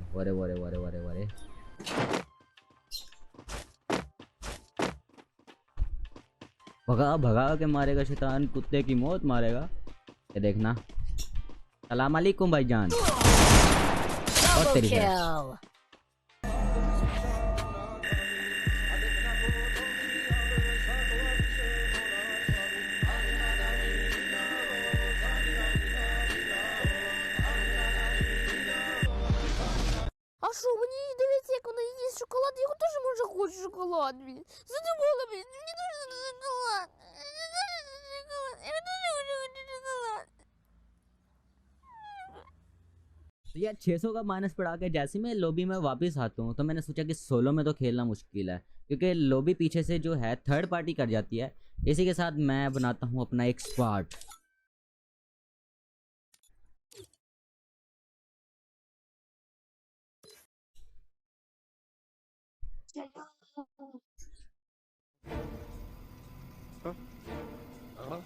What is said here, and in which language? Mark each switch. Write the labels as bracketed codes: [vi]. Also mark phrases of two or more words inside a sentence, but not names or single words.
[hi] वरे वरे वरे वरे वरे, भगा भगा के मारेगा शैतान, कुत्ते की मौत मारेगा। ये देखना। [ar] سلام عليكم [hi] भाईजान। और तेरी भैंस। [ru] А что, мне библиотека, она есть шоколад, я тоже, может, хочу шоколад, блин. Задумала, блин, мне нужен шоколад. Я тоже хочу шоколад. [hi] तो यार 600 का माइनस पड़ा के जैसे मैं लॉबी में वापस आता हूँ, तो मैंने सोचा कि सोलो में तो खेलना मुश्किल है, क्योंकि लॉबी पीछे से जो है [en] third party [hi] कर जाती है। इसी के साथ मैं बनाता हूँ अपना एक स्क्वाड। Uh-huh.